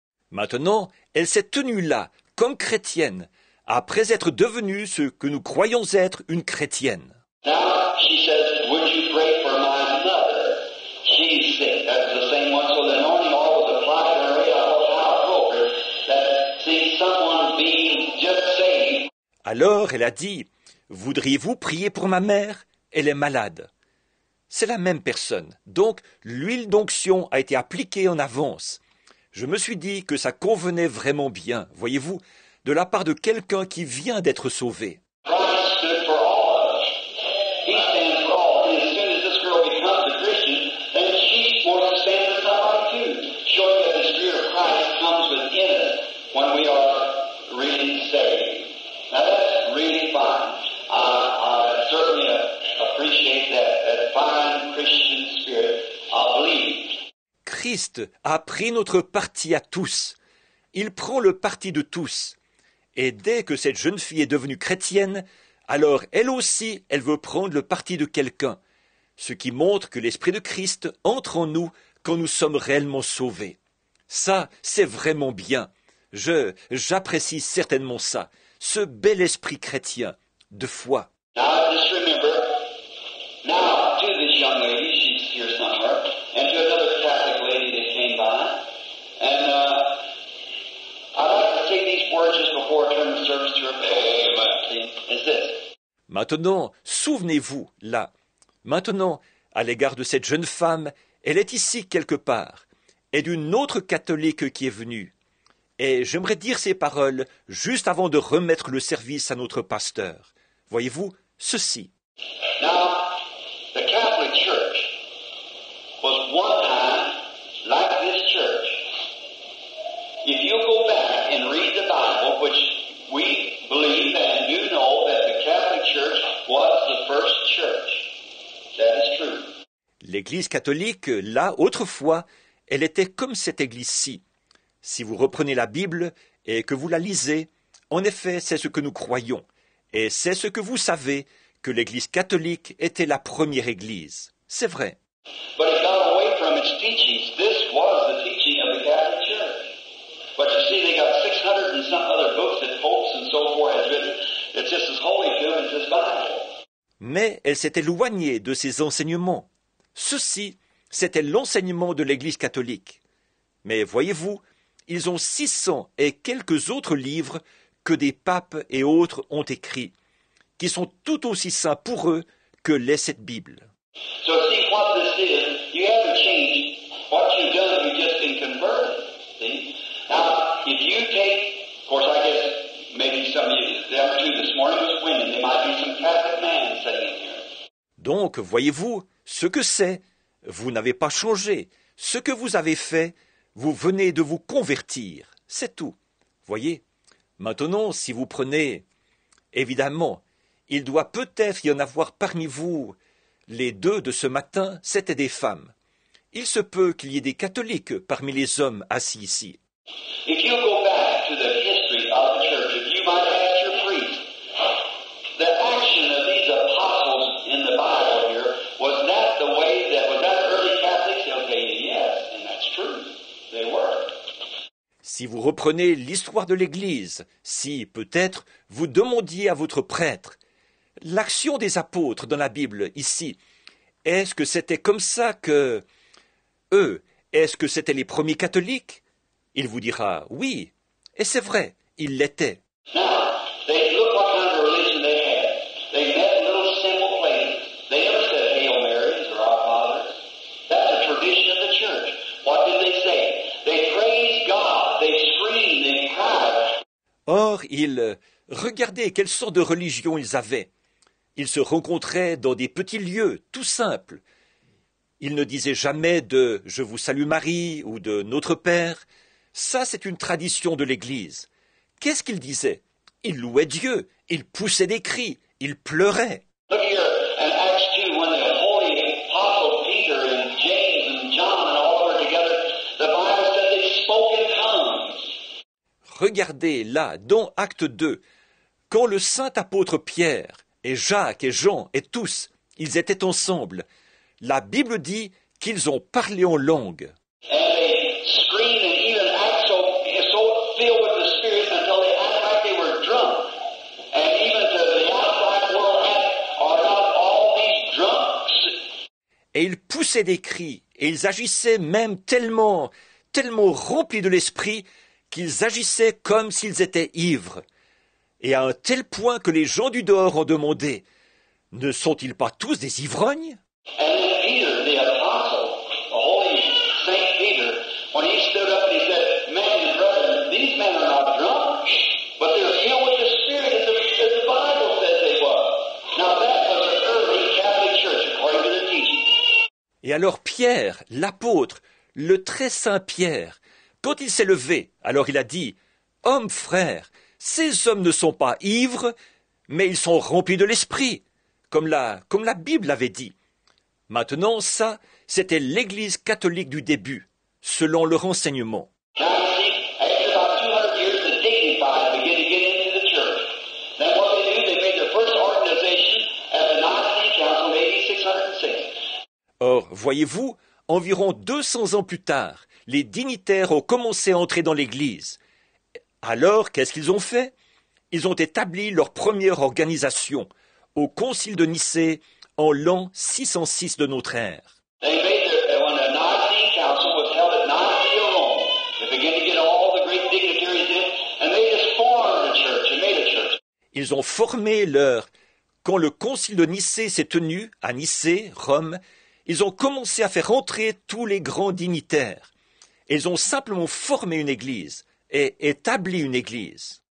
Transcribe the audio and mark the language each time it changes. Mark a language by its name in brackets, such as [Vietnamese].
[French] Maintenant, elle s'est tenue là, comme chrétienne, après être devenue ce que nous croyons être une chrétienne. [English] Now she says, "Would you pray for my mother? She's sick." That's the same one. So the anointing oil was applied to her head. I thought how appropriate that see someone being just saved. [French] Alors elle a dit, « Voudriez-vous prier pour ma mère? Elle est malade. » C'est la même personne. Donc l'huile d'onction a été appliquée en avance. Je me suis dit que ça convenait vraiment bien, voyez-vous, de la part de quelqu'un qui vient d'être sauvé. [English] Christ stood for all of us. He stands for all. And as soon as this girl becomes a Christian, then she wants to stand for somebody too, showing that the Spirit of Christ comes within us when we are really saved. Now that's really fine. I certainly appreciate that fine Christian spirit of belief. [French] Christ a pris notre parti à tous. Il prend le parti de tous. Et dès que cette jeune fille est devenue chrétienne, alors elle aussi, elle veut prendre le parti de quelqu'un. Ce qui montre que l'Esprit de Christ entre en nous quand nous sommes réellement sauvés. Ça, c'est vraiment bien. J'apprécie certainement ça. Ce bel esprit chrétien, de foi. [English] Now, just remember, now, to this young lady, she's here somewhere, and to another Catholic lady that came by, and I'd like to say these words just before I turn the service to her. Amen. Is this. [French] Maintenant, souvenez-vous, là. Maintenant, à l'égard de cette jeune femme, elle est ici quelque part, et d'une autre catholique qui est venue. Et j'aimerais dire ces paroles juste avant de remettre le service à notre pasteur. Voyez-vous, ceci. [English] Now, the Catholic Church was one time like this church. If you go back and read the Bible, which we believe and you know that the Catholic Church was the first church. That is true. [French] L'Église catholique, là, autrefois, elle était comme cette Église-ci. Si vous reprenez la Bible et que vous la lisez, en effet, c'est ce que nous croyons. Et c'est ce que vous savez, que l'Église catholique était la première Église. C'est vrai. [English] But it got away from its teachings. This was the teaching of the Catholic Church. But you see, they got 600 and some other books that popes and so forth has written. It's just as holy to them as this Bible. [French] Mais elle s'est éloignée de ses enseignements. Ceci, c'était l'enseignement de l'Église catholique. Mais voyez-vous, ils ont 600 et quelques autres livres que des papes et autres ont écrits, qui sont tout aussi saints pour eux que l'est cette Bible. [English] So see what this is. You haven't changed. What you've done, you've just been converted. See? Now, if you take, of course, I guess maybe some of you, the other two this morning was women. There might be some Catholic man sitting here. [French] Donc, voyez-vous, ce que c'est, vous n'avez pas changé. Ce que vous avez fait, vous venez de vous convertir. C'est tout. Voyez? Maintenant, si vous prenez, évidemment, il doit peut-être y en avoir parmi vous. Les deux de ce matin, c'étaient des femmes. Il se peut qu'il y ait des catholiques parmi les hommes assis ici. [English] If you go back to the history of the church, if you might ask your priest, the action of these apostles in the Bible here, was that the way that, was that early Catholics? They'll tell you yes, and that's true. They were. [French] Si vous reprenez l'histoire de l'Église, si, peut-être, vous demandiez à votre prêtre, l'action des apôtres dans la Bible, ici, est-ce que c'était comme ça que eux, est-ce que c'étaient les premiers catholiques? Il vous dira oui, et c'est vrai, ils l'étaient. [English] Now, they look what kind of religion they had. They met in little simple places. They never said Hail Marys or Our Father. That's a tradition of the church. What did they say? They praised God. They screamed. They cried. [French] Or, regardez quelle sorte de religion ils avaient. Ils se rencontraient dans des petits lieux, tout simples. Ils ne disaient jamais de « Je vous salue Marie » ou de « Notre Père ». Ça, c'est une tradition de l'Église. Qu'est-ce qu'ils disaient? Ils louaient Dieu, ils poussaient des cris, ils pleuraient. [English] Look here in Acts 2 when the holy apostle Peter and James and John and all were together, the Bible said they spoke in tongues. [French] Regardez là, dans Acte 2, quand le saint apôtre Pierre et Jacques et Jean et tous, ils étaient ensemble, la Bible dit qu'ils ont parlé en langue. [English] And they screamed and even act so filled with the Spirit until they act like they were drunk. And even to the outside world are not all these drunks. [French] Et ils poussaient des cris, et ils agissaient même tellement remplis de l'esprit qu'ils agissaient comme s'ils étaient ivres. Et à un tel point que les gens du dehors ont demandé, ne sont-ils pas tous des ivrognes? [English] And then Peter, the apostle, the holy Saint Peter, when he stood up and he said, "Men and brethren, these men are not drunk, but they're filled with the Spirit as the Bible says they were." Now that was the early Catholic Church, according to their teaching. [French] Et alors Pierre, l'apôtre, le très saint Pierre, quand il s'est levé, alors il a dit, « Hommes frères, ces hommes ne sont pas ivres, mais ils sont remplis de l'esprit, comme la Bible l'avait dit. » Maintenant, ça, c'était l'Église catholique du début, selon leur enseignement. [English] Now you see, after about 200 years, the dignified begin to get into the church. Then what they do, they made their first organization at the Nicene Council in AD 606. [French] Or, voyez-vous, environ 200 ans plus tard, les dignitaires ont commencé à entrer dans l'Église. Alors, qu'est-ce qu'ils ont fait? Ils ont établi leur première organisation au Concile de Nicée en l'an 606 de notre ère. [English] They made when the Nicene Council was held at Nicaea, Rome, they began to get all the great dignitaries in, and they just formed a church and made a church. [French] Ils ont formé Quand le Concile de Nicée s'est tenu à Nicée, Rome, ils ont commencé à faire entrer tous les grands dignitaires. Ils ont simplement formé une église et établi une église.